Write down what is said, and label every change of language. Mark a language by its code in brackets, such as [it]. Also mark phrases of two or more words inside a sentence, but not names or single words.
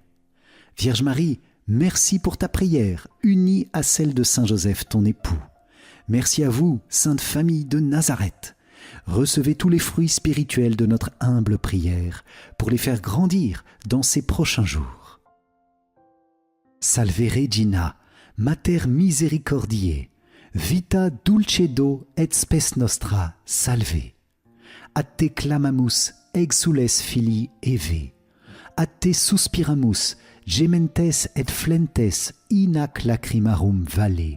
[fr] Vierge Marie, merci pour ta prière, unie à celle de Saint Joseph, ton époux. Merci à vous, Sainte Famille de Nazareth. Recevez tous les fruits spirituels de notre humble prière pour les faire grandir dans ces prochains jours. [la] Salve Regina, Mater Misericordiae, Vita dulcedo et spes nostra, salve. A te clamamus, exules filii Eve. A te suspiramus, gementes et flentes in ac lacrimarum valle.